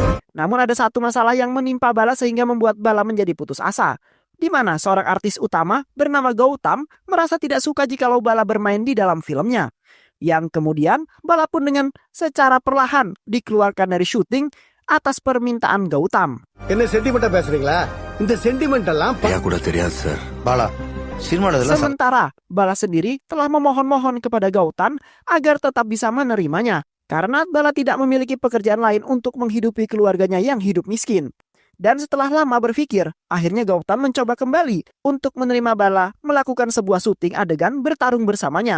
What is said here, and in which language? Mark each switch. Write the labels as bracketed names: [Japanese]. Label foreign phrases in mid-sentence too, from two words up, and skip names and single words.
[Indonesian] Namun ada satu masalah yang menimpa Bala sehingga membuat Bala menjadi putus asa, di mana seorang artis utama bernama Gautam merasa tidak suka jikalau Bala bermain di dalam filmnya. Yang kemudian Bala pun dengan secara perlahan dikeluarkan dari syuting atas permintaan Gautam. [Tamil] என்ன சென்டிமெண்டா பேசுறீங்களா? இந்த சென்டிமெண்ட் எல்லாம் கூட தெரியாது சார். பாலா, சினிமால [Indonesian] Sementara Bala sendiri telah memohon-mohon kepada Gautam agar tetap bisa menerimanya karena Bala tidak memiliki pekerjaan lain untuk menghidupi keluarganya yang hidup miskin. Dan setelah lama berpikir, akhirnya Gautam mencoba kembali untuk menerima Bala melakukan sebuah syuting adegan bertarung bersamanya.